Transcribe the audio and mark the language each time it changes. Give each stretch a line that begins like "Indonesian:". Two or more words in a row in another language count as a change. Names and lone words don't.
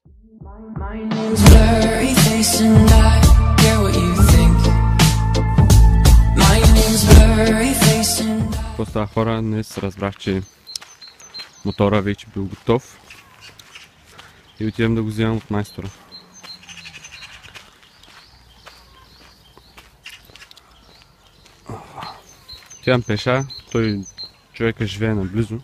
English: My name's blurry face and I care what you think. My name's blurry face and I...
Bulgarian: Какво става, хора? Днес разбрах, че мотора вече бил готов и отивам да го вземам от майстора. Отивам пеша, той човека живее наблизо.